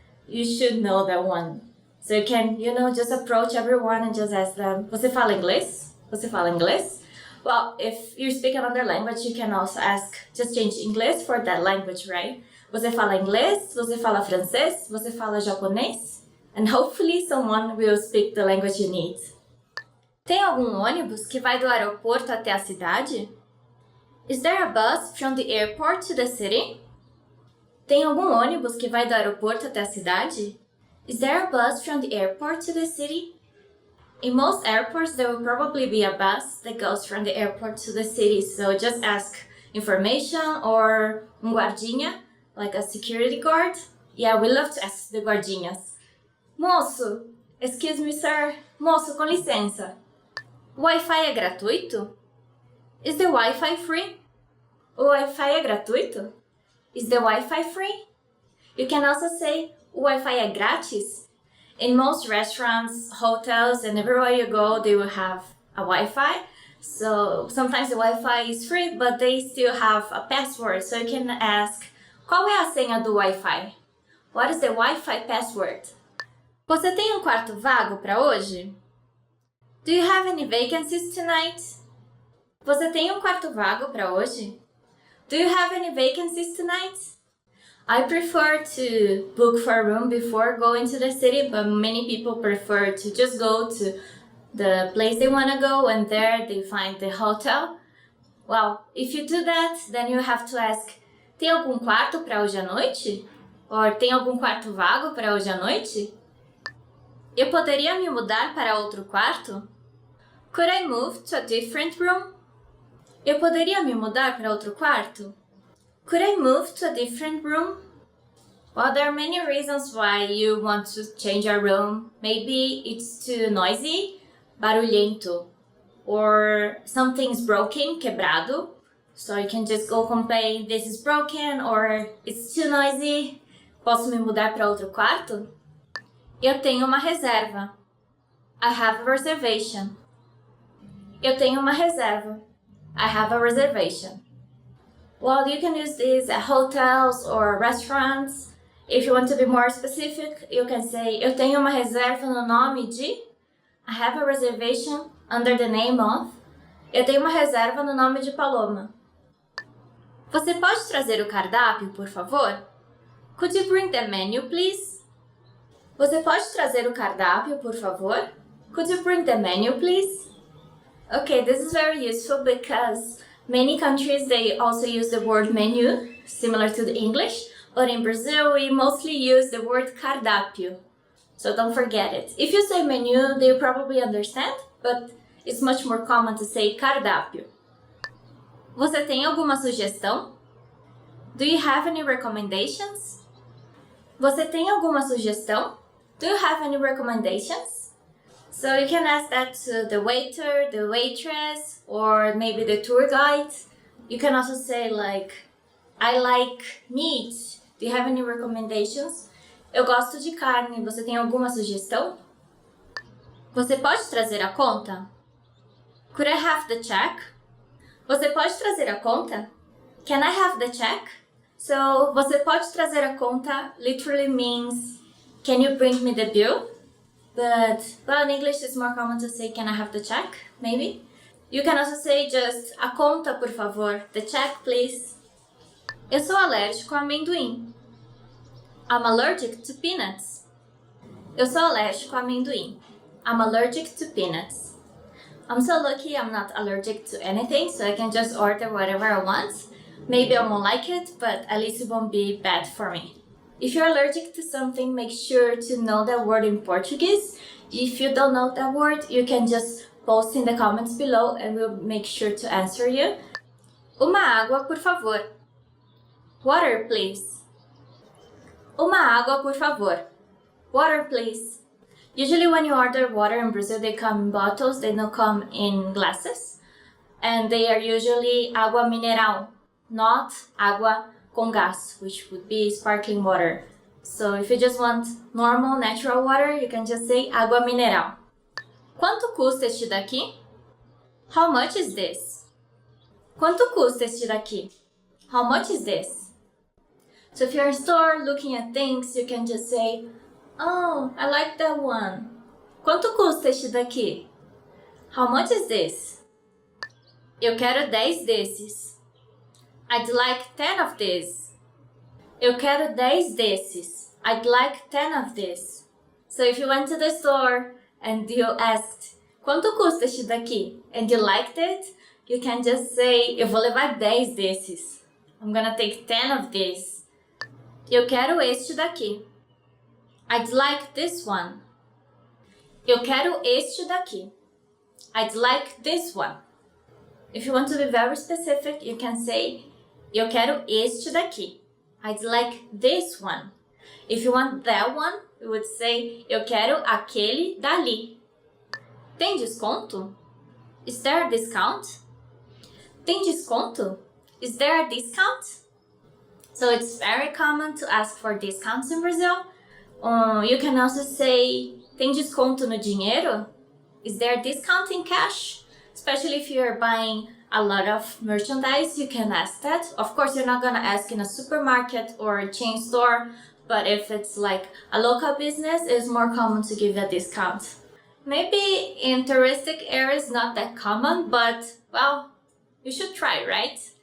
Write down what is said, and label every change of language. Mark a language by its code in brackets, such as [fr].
[en] You should know that one. So you can, just approach everyone and just ask them, [pt] você fala inglês? Você fala inglês? [en] Well, if you speak another language, you can also ask, just change English for that language, right? [pt] Você fala inglês? Você fala francês? Você fala japonês? [en] And hopefully someone will speak the language you need. [pt] Tem algum ônibus que vai do aeroporto até a cidade? [en] Is there a bus from the airport to the city? [pt] Tem algum ônibus que vai do aeroporto até a cidade? [en] Is there a bus from the airport to the city? In most airports, there will probably be a bus that goes from the airport to the city, so just ask information or guardinha, like a security guard. Yeah, we love to ask the guardinhas. Moço, excuse me, sir. [pt] Moço, com licença. O Wi-Fi é gratuito? [en] Is the Wi-Fi free? [pt] O Wi-Fi é gratuito? [en] Is the Wi-Fi free? You can also say, [pt] o Wi-Fi é grátis? [en] In most restaurants, hotels, and everywhere you go, they will have a Wi-Fi. So sometimes the Wi-Fi is free, but they still have a password. So you can ask, [pt] qual é a senha do Wi-Fi? [en] What is the Wi-Fi password? [pt] Você tem quarto vago para hoje? [en] Do you have any vacancies tonight? [pt] Você tem quarto vago para hoje? [en] Do you have any vacancies tonight? I prefer to book for a room before going to the city, but many people prefer to just go to the place they want to go and there they find the hotel. Well, if you do that, then you have to ask, [pt] tem algum quarto para hoje à noite? Or tem algum quarto vago para hoje à noite? Eu poderia me mudar para outro quarto? [en] Could I move to a different room? [pt] Eu poderia me mudar para outro quarto? [en] Could I move to a different room? Well, there are many reasons why you want to change your room. Maybe it's too noisy, barulhento, or something's broken, quebrado. So you can just go complain, this is broken, or it's too noisy. [pt] Posso me mudar para outro quarto? Eu tenho uma reserva. [en] I have a reservation. [pt] Eu tenho uma reserva. [en] I have a reservation. Well, you can use this at hotels or restaurants. If you want to be more specific, you can say, [pt] eu tenho uma reserva no nome de. [en] I have a reservation under the name of. [pt] Eu tenho uma reserva no nome de Paloma. Você pode trazer o cardápio, por favor? [en] Could you bring the menu, please? [pt] Você pode trazer o cardápio, por favor? [en] Could you bring the menu, please? Okay, this is very useful because many countries, they also use the word menu, similar to the English, but in Brazil, we mostly use the word cardápio. So don't forget it. If you say menu, they probably understand, but it's much more common to say cardápio. [pt] Você tem alguma sugestão? [en] Do you have any recommendations? [pt] Você tem alguma sugestão? [en] Do you have any recommendations? So you can ask that to the waiter, the waitress, or maybe the tour guide. You can also say like, I like meat. Do you have any recommendations? [pt] Eu gosto de carne. Você tem alguma sugestão? Você pode trazer a conta? [en] Could I have the check? [pt] Você pode trazer a conta? [en] Can I have the check? So, [pt] você pode trazer a conta [en] literally means, can you bring me the bill? But, well, in English it's more common to say, can I have the check? Maybe. You can also say just, [pt] a conta, por favor. [en] The check, please. [pt] Eu sou alérgico a amendoim. [en] I'm allergic to peanuts. [pt] Eu sou alérgico a amendoim. [en] I'm allergic to peanuts. I'm so lucky I'm not allergic to anything, so I can just order whatever I want. Maybe I won't like it, but at least it won't be bad for me. If you're allergic to something, make sure to know that word in Portuguese. If you don't know that word, you can just post in the comments below and we'll make sure to answer you. [pt] Uma água, por favor. [en] Water, please. [pt] Uma água, por favor. [en] Water, please. Usually when you order water in Brazil, they come in bottles, they don't come in glasses. And they are usually água mineral, not água com gás, which would be sparkling water. So if you just want normal, natural water, you can just say água mineral. [pt] Quanto custa este daqui? [en] How much is this? [pt] Quanto custa este daqui? [en] How much is this? So if you're in a store looking at things, you can just say, oh, I like that one. [pt] Quanto custa este daqui? [en] How much is this? [pt] Eu quero 10 desses. [en] I'd like 10 of this. [pt] Eu quero 10 desses. [en] I'd like 10 of this. So if you went to the store and you asked, [pt] quanto custa este daqui? [en] And you liked it, you can just say, [pt] eu vou levar 10 desses. [en] I'm gonna take 10 of this. [pt] Eu quero este daqui. [en] I'd like this one. [pt] Eu quero este daqui. [en] I'd like this one. If you want to be very specific, you can say, [pt] eu quero este daqui. [en] I'd like this one. If you want that one, you would say, [pt] eu quero aquele dali. Tem desconto? [en] Is there a discount? [pt] Tem desconto? [en] Is there a discount? So it's very common to ask for discounts in Brazil. You can also say, [pt] tem desconto no dinheiro? [en] Is there a discount in cash? Especially if you're buying a lot of merchandise, you can ask that. Of course, you're not gonna ask in a supermarket or a chain store, but if it's like a local business, it's more common to give a discount. Maybe in touristic areas, not that common, but, well, you should try, right?